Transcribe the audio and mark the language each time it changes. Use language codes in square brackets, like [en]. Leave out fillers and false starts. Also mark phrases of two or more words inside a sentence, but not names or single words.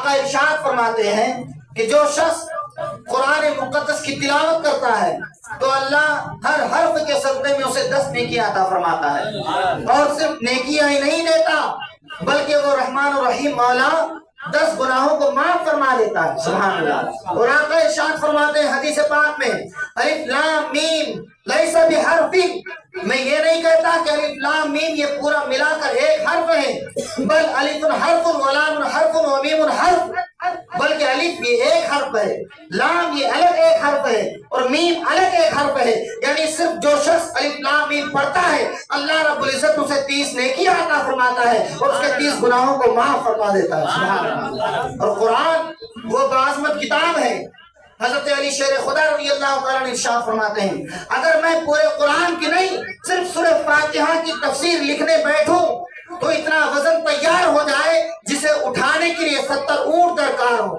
[ur] آقا ارشاد فرماتے ہیں کہ جو شخص قرآن مقدس کی تلاوت کرتا ہے تو اللہ ہر حرف کے صدقے میں اسے 10 نیکیاں عطا فرماتا ہے، اور صرف نیکیاں ہی نہیں دیتا بلکہ وہ رحمان الرحیم مولا 10 گناہوں کو معاف فرما دیتا ہے، [ar] سبحان اللہ۔ [ur] اور آقا ارشاد فرماتے ہیں حدیث پاک میں [ar] الف لام میم لیس بحرف، [ur] میں یہ نہیں کہتا کہ الف لام میم یہ پورا ملا کر ایک حرف ہے، [ar] بل الف حرف ولام حرف ومیم حرف، [ur] بلکہ الف یہ ایک حرف ہے، لام یہ الگ ایک حرف ہے، اور میم الگ ایک حرف ہے، یعنی صرف جو شخص الف لام میم پڑھتا ہے [ar] اللہ رب العزت [ur] اسے 30 نیکیاں عطا فرماتا ہے اور اس کے 30 گناہوں کو معاف فرما دیتا ہے، [ar] سبحان اللہ۔ [ur] اور قرآن وہ بعظمت کتاب ہے، حضرت علی شیر خدا [ar] رضی اللہ تعالیٰ [ur] نے ارشاد فرماتے ہیں اگر میں پورے قرآن کی نہیں صرف سورہ فاتحہ کی تفسیر لکھنے بیٹھوں تو اتنا وزن تیار ہو جائے جسے اٹھانے کے لیے 70 اونٹ درکار ہو۔